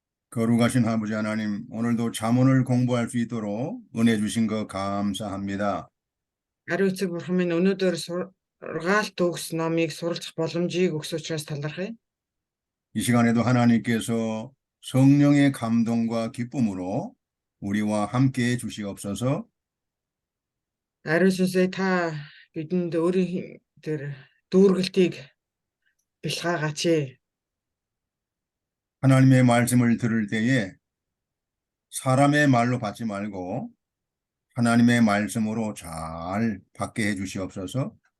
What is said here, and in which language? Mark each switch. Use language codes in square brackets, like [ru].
[ko] 거룩하신 아버지 하나님, 오늘도 잠언을 공부할 수 있도록 은혜 주신 거 감사합니다. [mn] ариун эцэг бурхан минь өнөөдөр сургаалт төгс номыг суралцах боломжийг өгсөн учраас талархъя. [ko] 이 시간에도 하나님께서 성령의 감동과 기쁨으로 우리와 함께 해 주시옵소서. [mn] Ариун сүнсээ та бидэнд өөрийн тэр дүүргэлтийг бэлгаагаач. [ko] 하나님의 말씀을 들을 때에 사람의 말로 받지 말고 하나님의 말씀으로 잘 받게 해 주시옵소서.